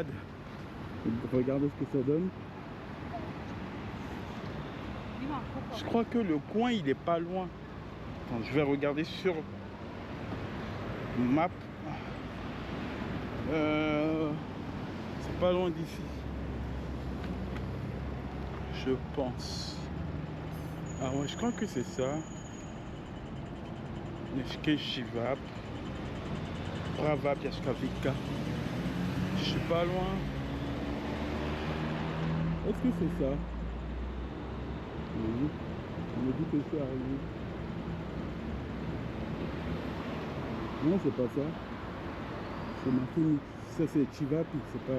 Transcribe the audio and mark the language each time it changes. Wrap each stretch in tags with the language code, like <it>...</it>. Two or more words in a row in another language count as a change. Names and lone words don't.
<fr>Regardez ce que ça donne. Je crois que le coin il est pas loin. Attends, je vais regarder sur map. C'est pas loin d'ici. Je pense. Ah ouais, je crois que c'est ça. Nefke Shivap. Prava Pjaszkawik. Je suis pas loin. Est-ce que c'est ça? Oui. On me dit que c'est arrivé. Non, c'est pas ça. C'est marqué. Ça, c'est Chivapi, c'est pas.</fr>